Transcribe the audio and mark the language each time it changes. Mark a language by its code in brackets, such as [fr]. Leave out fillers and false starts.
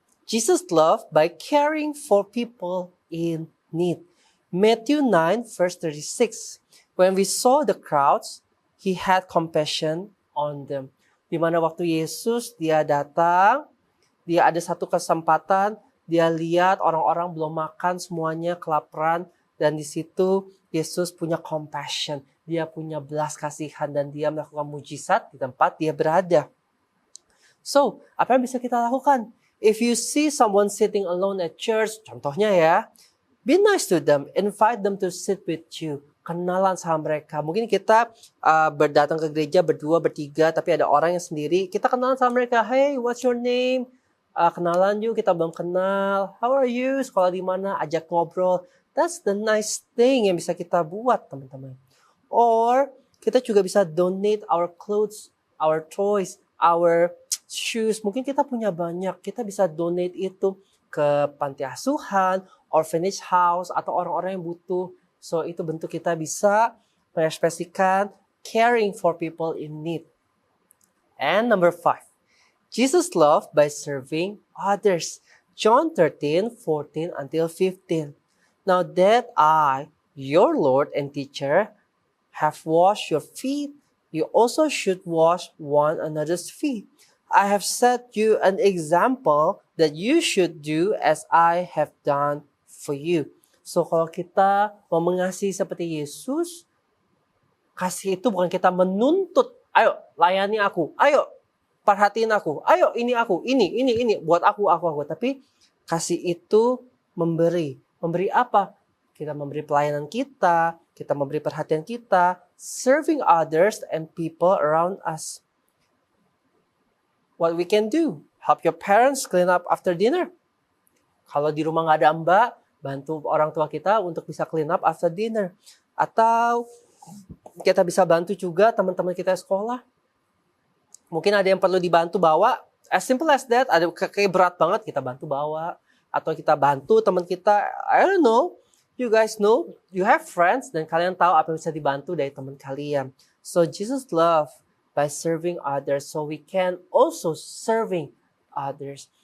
[en] Jesus loved by caring for people in need. Matthew 9 verse 36. When we saw the crowds, He had compassion on them. [id] Di mana waktu Yesus dia datang, dia ada satu kesempatan, dia lihat orang-orang belum makan semuanya, kelaparan, dan di situ Yesus punya compassion, dia punya belas kasihan, dan dia melakukan mujizat di tempat dia berada. So, apa yang bisa kita lakukan? [en] If you see someone sitting alone at church, [id] contohnya ya, [en] be nice to them, invite them to sit with you, [id] kenalan sama mereka. Mungkin kita berdatang ke gereja berdua, bertiga, tapi ada orang yang sendiri, kita kenalan sama mereka. [en] Hey, what's your name? [id] Kenalan yuk, kita belum kenal. [en] How are you? [id] Sekolah di mana? Ajak ngobrol. [en] That's the nice thing [id] yang bisa kita buat, teman-teman. [en] Or, [id] kita juga bisa [en] donate our clothes, our toys, our shoes. [id] Mungkin kita punya banyak. Kita bisa donate itu ke panti asuhan, [en] orphanage house, [id] atau orang-orang yang butuh. [en] So, [id] itu bentuk kita bisa mengekspresikan [en] caring for people in need. And number 5. Jesus loved by serving others. John 13:14 until 15. Now that I, your Lord and teacher, have washed your feet, you also should wash one another's feet. I have set you an example that you should do as I have done for you. [id] So kalau kita mau mengasihi seperti Yesus, kasih itu bukan kita menuntut, ayo layani aku, ayo perhatiin aku, ayo ini aku, ini, buat aku. Tapi kasih itu memberi. Memberi apa? Kita memberi pelayanan kita memberi perhatian kita, [en] serving others and people around us. What we can do? Help your parents clean up after dinner. [id] Kalau di rumah nggak ada mbak, bantu orang tua kita untuk bisa [en] clean up after dinner. [id] Atau kita bisa bantu juga teman-teman kita sekolah. Mungkin ada yang perlu dibantu bawa, [en] as simple as that. [id] Ada kayak berat banget, kita bantu bawa. Atau kita bantu teman kita, [en] I don't know. You guys know, you have friends, [id] dan kalian tahu apa yang bisa dibantu dari teman kalian. [en] So Jesus love by serving others, so we can also serving others.